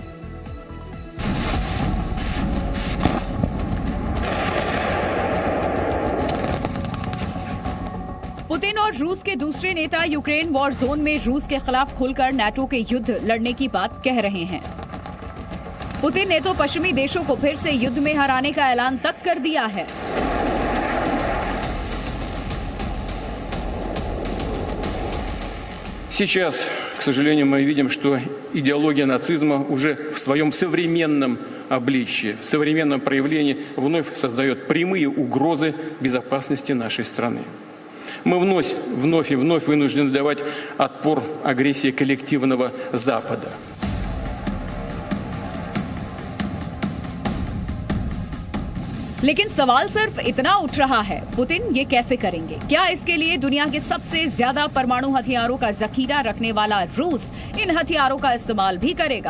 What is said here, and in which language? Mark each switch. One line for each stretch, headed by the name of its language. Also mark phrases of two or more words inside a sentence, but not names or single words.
Hindi: पुतिन और रूस के दूसरे नेता यूक्रेन वॉर जोन में रूस के खिलाफ खुलकर नाटो के युद्ध लड़ने की बात कह रहे हैं। पुतिन ने तो पश्चिमी देशों को फिर से युद्ध में हराने का ऐलान तक कर दिया है।
Russian: Сейчас, к сожалению, мы видим, что идеология нацизма уже в своем современном обличии, в современном проявлении вновь создает прямые угрозы безопасности нашей страны. Мы вновь и вновь вынуждены давать отпор агрессии коллективного Запада.
Hindi: लेकिन सवाल सिर्फ इतना उठ रहा है, पुतिन ये कैसे करेंगे? क्या इसके लिए दुनिया के सबसे ज्यादा परमाणु हथियारों का जखीरा रखने वाला रूस इन हथियारों का इस्तेमाल भी करेगा?